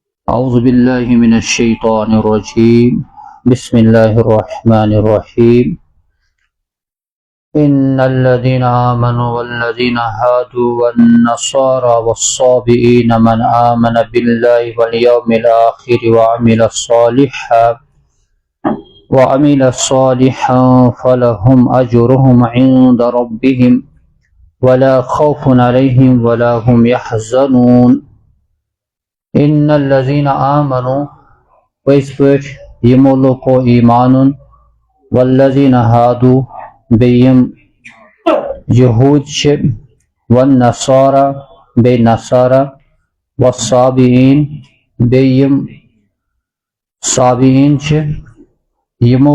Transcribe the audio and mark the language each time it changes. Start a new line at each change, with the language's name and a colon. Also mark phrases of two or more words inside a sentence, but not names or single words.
Arabic: أعوذ بالله من الشيطان الرجيم بسم الله الرحمن الرحيم إن الذين آمنوا والذين هادوا والنصارى والصابئين من آمن بالله واليوم الآخر وعمل صالحا فلهم أجرهم عند ربهم ولا خوف عليهم ولا هم يحزنون ان الذين آمنوا
Kashmiri: ویس پٲٹھۍ یِمو لوکو ایمانُن
Arabic: والذین ہادو
Kashmiri: بیٚیہِ یِم یہوٗد چھِ والنصارى بیٚیہِ نصارى والصابئین بیٚیہِ یِم صابئین چھِ یِمو